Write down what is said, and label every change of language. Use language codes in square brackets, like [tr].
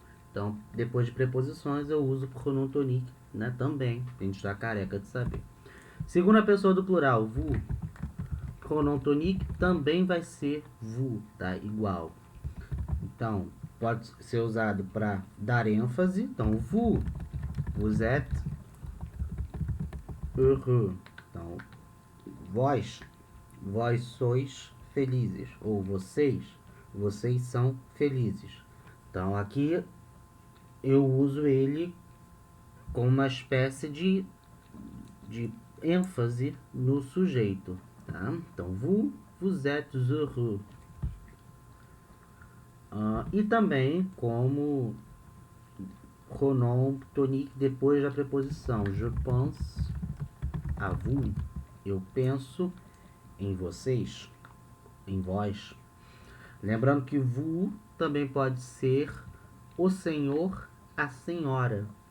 [pt] Então, depois de preposições, eu uso pronom tonique, né? Também. A gente está careca de saber. Segunda pessoa do plural, vous. Pronom tonique também vai ser vous, tá? Igual. Então, pode ser usado para dar ênfase. [fr] Então, vous êtes heureux. [pt] Então, vós sois felizes. Ou vocês são felizes. Então, aqui eu uso ele com uma espécie de ênfase no sujeito. Tá? [fr] Então, vous êtes heureux. [pt] E também como pronom tonique depois da preposição. [fr] Je pense à vous. [pt] Eu penso em vocês, em vós. Lembrando que vous também pode ser o senhor, a senhora.